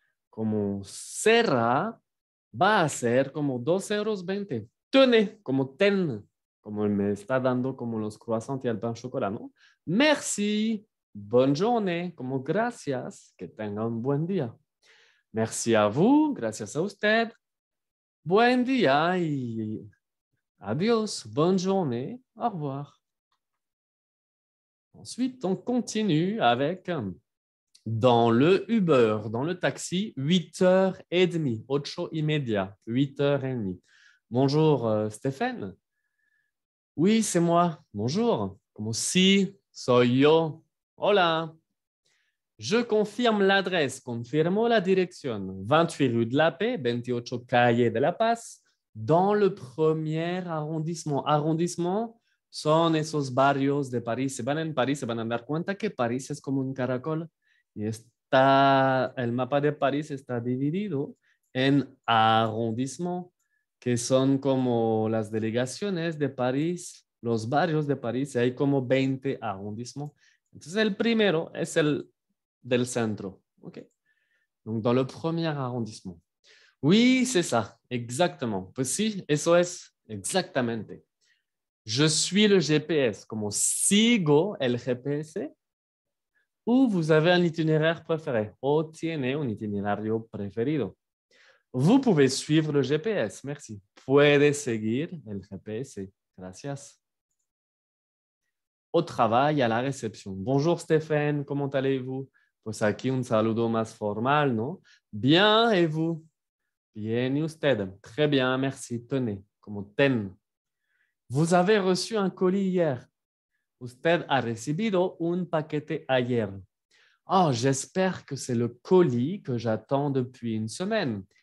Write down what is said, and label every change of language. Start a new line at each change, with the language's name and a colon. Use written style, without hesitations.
Spanish: Como será, va a ser como 2,20 €. Tenez, como ten, como me está dando como los croissants y el pan chocolat, ¿no?
French: Merci, bonne journée,
Spanish: como gracias, que tenga un buen día.
French: Merci a vous,
Spanish: gracias a usted. Buen día y adiós,
French: bonne journée, au revoir. Ensuite, on continue avec Dans le Uber, dans le taxi, 8h30, 8:30, 8h30. Bonjour, Stéphane. Oui, c'est moi. Bonjour.
Spanish: Como si, soy yo. Hola.
French: Je confirme l'adresse,
Spanish: confirmo la dirección.
French: 28 rue de la Paix,
Spanish: 28 calle de la Paz,
French: dans le premier arrondissement.
Spanish: Arrondissement son esos barrios de París. Si van en París, se van a dar cuenta que París es como un caracol. Y el mapa de París está dividido en arrondissement, que son como las delegaciones de París, los barrios de París, y hay como 20 arrondissements. Entonces, el primero es el del centro. Okay.
French: Donc, dans le premier arrondissement. Oui, c'est ça, exactement.
Spanish: Pues sí, eso es exactamente.
French: Je suis le GPS,
Spanish: como sigo el GPS,
French: ou vous avez un itinéraire préféré,
Spanish: o tiene un itinerario preferido.
French: Vous pouvez suivre le GPS, merci.
Spanish: Puede seguir el GPS, gracias.
French: Au travail, à la réception. Bonjour Stéphane, comment allez-vous?
Spanish: Pues aquí un saludo más formal, ¿no?
French: Bien, et vous?
Spanish: Bien, y usted?
French: Très bien, merci.
Spanish: Tenez, como ten.
French: Vous avez reçu un colis hier.
Spanish: Usted ha recibido un paquete ayer.
French: Oh, j'espère que c'est le colis que j'attends depuis une semaine.